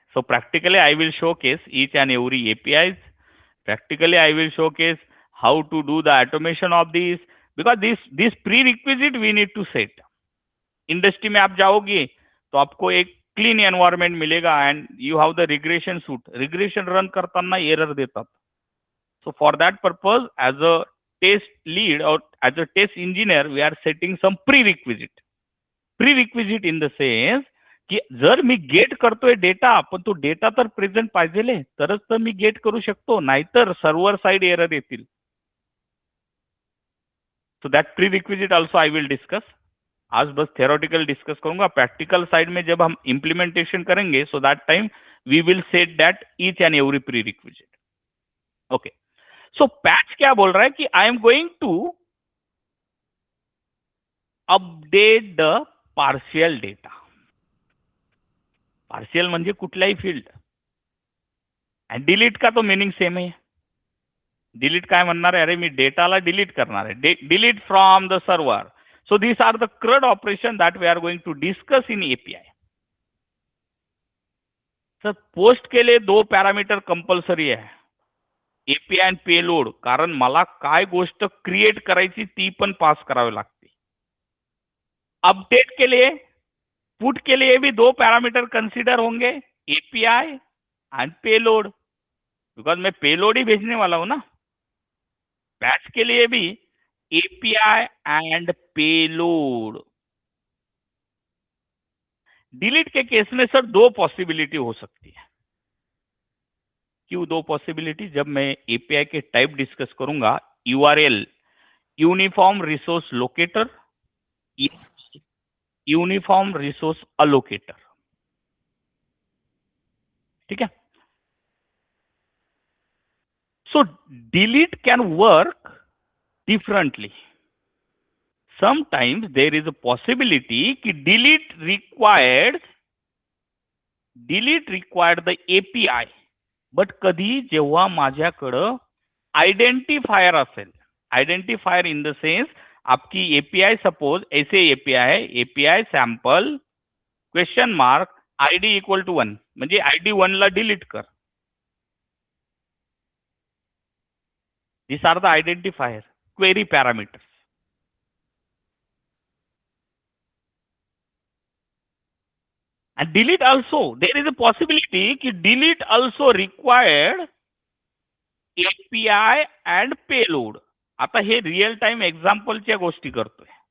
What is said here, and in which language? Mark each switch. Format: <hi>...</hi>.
<en>So practically I will showcase each and every APIs. Practically I will showcase how to do the automation of these, because this prerequisite we need to set.</en> <hi>Industry में आप जाओगे तो आपको एक clean environment मिलेगा</hi> <en>And you have the regression suit.</en> <mr>Regression run करताना error देतात.</mr> <en>So for that purpose as a test lead or as a test engineer we are setting some prerequisite. Prerequisite in the sense</en> <mr>की जर मी gate करतोय data, पण तो data तर present पाहिजे तरच तर मी गेट करू शकतो, नाहीतर सर्व्हर साइड एरर येतील.</mr> <en>So that prerequisite also I will discuss.</en> <hi>आज बस थेरोटिकल डिस्कस करूंगा. प्रैक्टिकल साइड में जब हम इंप्लीमेंटेशन करेंगे,</hi> <en>So that time we will set that each and every prerequisite. Okay, so patch</en> <hi>क्या बोल रहा है कि</hi> <en>I am going to update the partial data.</en> <mr>Partial म्हणजे कुठलाही फील्ड. आणि डिलीट का तो मीनिंग सेम आहे. डिलीट काय म्हणणार आहे, अरे मी डेटाला डिलीट करणार आहे, delete from the server.</mr> <en>So this are the CRUD operation that we are going to discuss in API.</en> <hi>Sir post के लिए</hi> <mr>2 पॅरामीटर कंपल्सरी आहे, API आणि पेलोड, कारण मला काय गोष्ट क्रिएट करायची ती पण पास करावी लागते.</mr> <hi>अपडेट के लिए, पुट के लिए भी 2 पैरामीटर कंसीडर होंगे, API एंड पेलोड, बिकॉज मैं पेलोड ही भेजने वाला हूं ना. बैच के लिए भी API एंड पेलोड. डिलीट के केस में सर 2 पॉसिबिलिटी हो सकती है. क्यों 2 पॉसिबिलिटी? जब मैं API के टाइप डिस्कस करूंगा, URL uniform resource locator, uniform resource अलोकेटर. ठीक है.</hi> <en>So delete can work differently. Sometimes there is a possibility</en> <mr>कि delete required the API, but कधी जेव्हा माझ्याकडं आयडेंटिफायर असेल, आयडेंटिफायर इन द सेंस</mr> <hi>आपकी API सपोज ऐसे API है,</hi> <mr>API sample question mark ID equal to 1, म्हणजे ID 1 ला डिलीट कर.</mr> <en>These are the identifier query parameters. And delete also, there is a possibility कि delete also required API and payload.</en> <mr>आता हे real time एग्जाम्पलच्या गोष्टी करतोय.</mr>